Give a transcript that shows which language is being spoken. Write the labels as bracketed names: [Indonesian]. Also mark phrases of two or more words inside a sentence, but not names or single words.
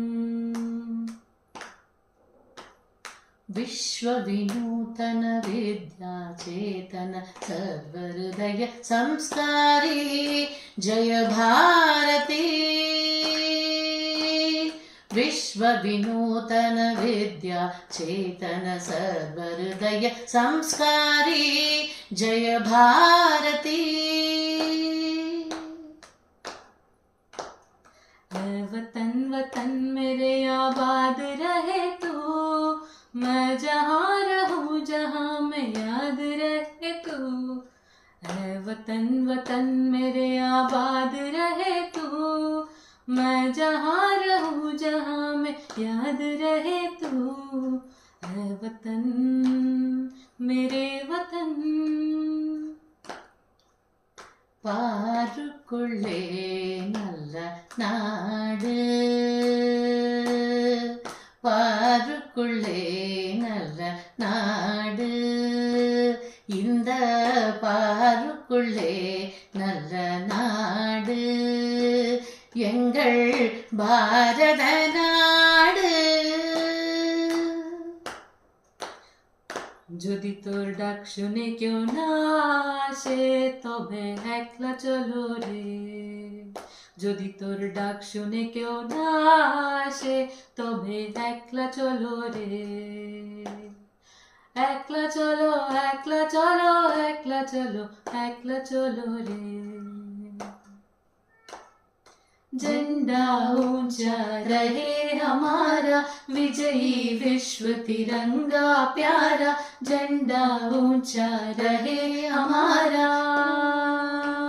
[Kannada] ವಿಶ್ವ ವಿನೂತನ ವಿದ್ಯಾ ಚೇತನ ಸರ್ವಹೃದಯ ಸಂಸ್ಕಾರಿ ಜಯ ಭಾರತಿ. ವಿಶ್ವ ವಿನೂತನ ವಿದ್ಯಾ ಚೇತನ ಸರ್ವಹೃದಯ ಸಂಸ್ಕಾರಿ ಜಯ ಭಾರತಿ. [Hindi] वतन वतन मेरे आबाद रहे तू, मैं जहाँ रहूँ जहाँ में याद रहे तू. वतन वतन मेरे आबाद रहे तू, मैं जहाँ रहूँ जहाँ में याद रहे तू. वतन मेरे वतन. [Tamil] பாருக்குள்ளே நல்ல நாடு, பாருக்குள்ளே நல்ல நாடு, இந்த பாருக்குள்ளே நல்ல நாடு எங்கள் பாரத நாடு. [Bangla] যদি তোর ডাক শুনে কেউ না আসে তবে একলা চলো রে. যদি তোর ডাক শুনে কেউ না আসে তবে একলা চলো রে. একলা চলো একলা চলো একলা চলো একলা চলো রে. [Hindi] झंडा ऊंचा रहे हमारा, विजयी विश्व तिरंगा प्यारा. झंडा ऊंचा रहे हमारा.